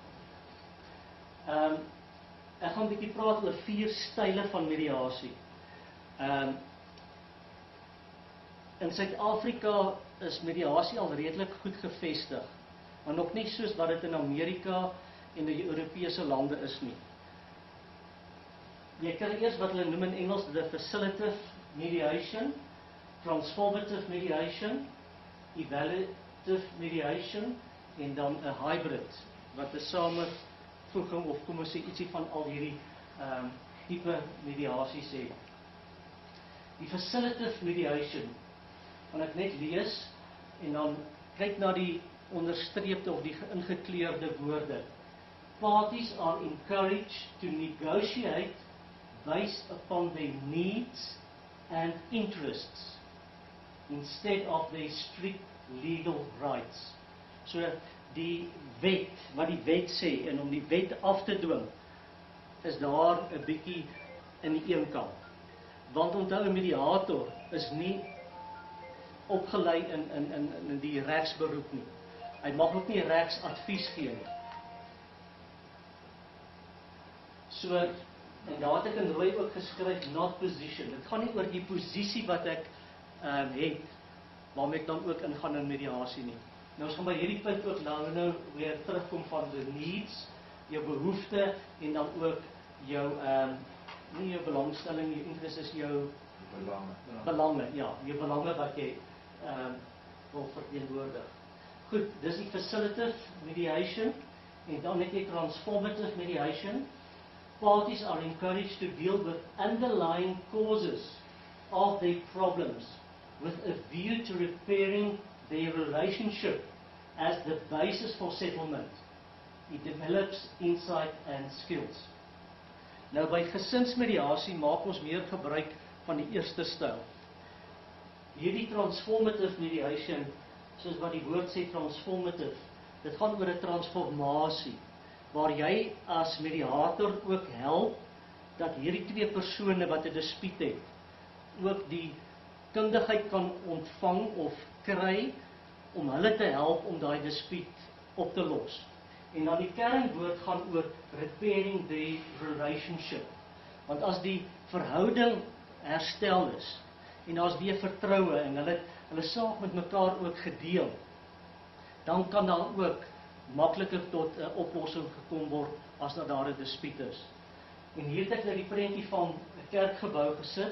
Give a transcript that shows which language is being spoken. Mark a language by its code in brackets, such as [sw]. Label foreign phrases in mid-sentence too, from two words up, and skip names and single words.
[af] Ek gaan 'n bietjie praat oor 4 style van mediasie. In Suid-Afrika is mediasie al redelik goed gevestig, maar nog nie soos wat dit in Amerika en die Europese lande is nie. Jy kry eers wat hulle noem in Engels [en] the facilitative mediation, transformative mediation, evaluative mediation, [af] en dan 'n hybrid, wat 'n samevoeging of kom ons sê ietsie van al hierdie tipe mediasies het. Die [en] facilitative mediation, [af] kan ek net lees, en dan kyk na die onderstreepte of die ingekleurde woorde. [en] Parties are encouraged to negotiate based upon their needs and interests, instead of their strict legal rights. [af] So die wet, wat die wet sê, en om die wet af te dwing, is daar 'n bietjie in die een kant. Want onthou, 'n mediator is nie opgelei in die regsberoep nie. Hy mag ook nie regsadvies gee nie. So, en daar het ek in rooi ook geskryf, [en] not position. [af] Dit gaan nie oor die posisie wat ek het, waarmee ek dan ook ingaan in mediasie nie. Nou ons gaan by hierdie punt ook nou weer terugkom van [en] the needs, [af] jou behoefte, en dan ook jou, nie jou belangstelling, jou interest is jou belange, ja, jou belange wat jy wil verteenwoordig. Goed, dis die [en] facilitative mediation, [af] en dan het jy [en] transformative mediation. Parties are encouraged to deal with underlying causes of their problems with a view to repairing their relationship as the basis for settlement. It develops insight and skills. [af] Nou by gesinsmediasie maak ons meer gebruik van die eerste styl. Hierdie [en] transformative mediation, [af] soos wat die woord sê transformative, dit gaan oor 'n transformasie, waar jy as mediator ook help, dat hierdie twee persone wat 'n dispuut het, ook die kundigheid kan ontvang of kry, om hulle te help om daai dispuut op te los. En dan die kernwoord gaan oor [en] repairing the relationship. [af] Want as die verhouding herstel is, en daar's weer vertroue, en hulle saak met mekaar ook gedeel, dan kan daar ook makliker tot 'n oplossing gekom word as daar 'n dispuut is. En hier het ek nou die prentjie van 'n kerkgebou gesit.